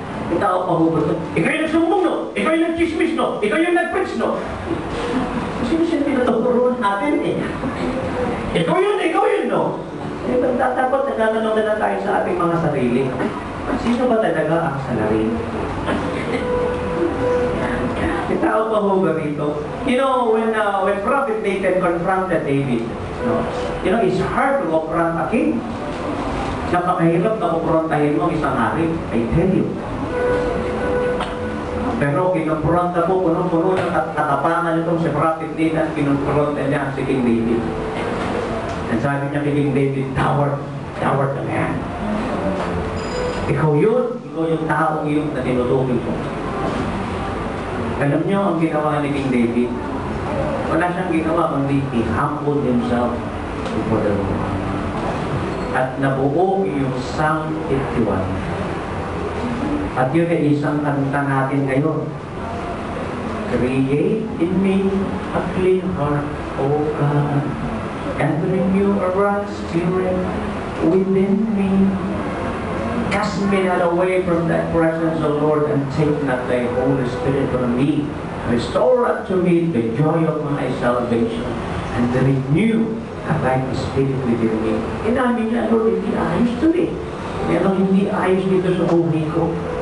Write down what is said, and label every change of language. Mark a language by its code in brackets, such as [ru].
[tl] Ikaw pa hubot. Ikaw yung nagsumbong no? Ikaw yung nagchismis no? Ikaw yung nagpreach no? Sino siya pinaturuan natin eh? Ikaw yun no? Dapat nagkatanong na tayo sa ating mga sarili. Sino ba talaga ang salarin? Tao pa ho ba rito? [en] You know, when Prophet Nathan confronted David, it's hard to confront a king. [tl] Napakahirap na kumprontahin mo ang isang hari. [en] I tell you. [tl] Pero kinumpronta mo, punong-puno ng katapangan itong si Prophet Nathan, kinumpronta niya si King David. At sabi niya kay King David, coward ka man. Ikaw yung taong yun na tinutukoy ko. Alam niyo ang ginawa ni King David? Wala siyang ginawa, kundi [en] he humbled himself before the Lord. [tl] At nabuo yung Psalm 81. At yun ay isang kanta natin ngayon. [en] Create in me a clean heart, O God, and renew a right spirit within me. Cast me not away from thy presence, O Lord, and take not thy Holy Spirit from me. Restore unto me the joy of my salvation, and renew a right spirit within me. [tl] Inamin niya, Lord, hindi ayos to eh. Pero hindi ayos dito sa buhay ko.